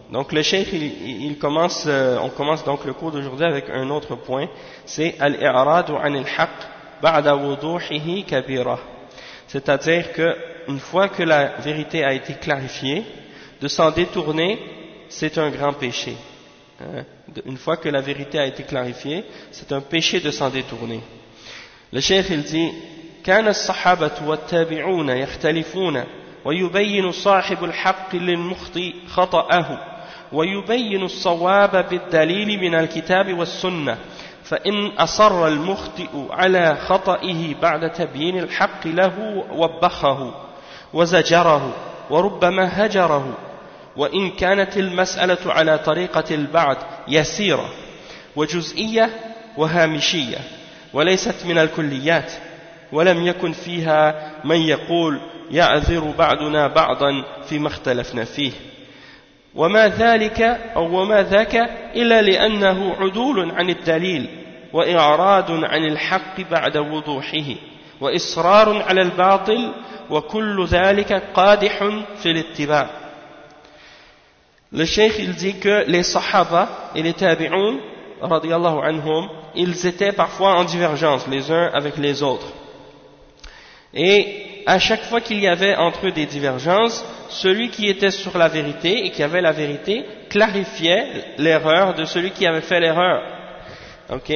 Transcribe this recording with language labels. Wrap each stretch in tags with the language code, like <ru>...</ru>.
<fr>Donc le cheikh, on commence donc le cours d'aujourd'hui avec un autre point, c'est «</fr> <ar>Al-i'radu an al-haq ba'da wuduhihi kabira ».</ar> <fr>C'est-à-dire que une fois que la vérité a été clarifiée, de s'en détourner, c'est un grand péché. Une fois que la vérité a été clarifiée, c'est un péché de s'en détourner. Le cheikh il dit:</fr> <ar>كان الصحابة والتابعون يختلفون ويبين صاحب الحق للمخطي خطأه ويبين الصواب بالدليل من الكتاب والسنة فإن أصر المخطئ على خطئه بعد تبيين الحق له وبخه وزجره وربما هجره وإن كانت المسألة على طريقة البعض يسيرة وجزئية وهامشية وليست من الكليات ولم يكن فيها من يقول يعذر بعضنا بعضا فيما اختلفنا فيه وما ذلك أو وما ذاك إلا لأنه عدول عن الدليل وإعراض عن الحق بعد وضوحه وإصرار على الباطل وكل ذلك قادح في الاتباع.</ar> <fr>Le cheikh il dit que les sahaba et les tabi'un radiyallahu anhum, ils étaient parfois en divergence les uns avec les autres. Et à chaque fois qu'il y avait entre eux des divergences, celui qui était sur la vérité et qui avait la vérité clarifiait l'erreur de celui qui avait fait l'erreur. Okay?</fr>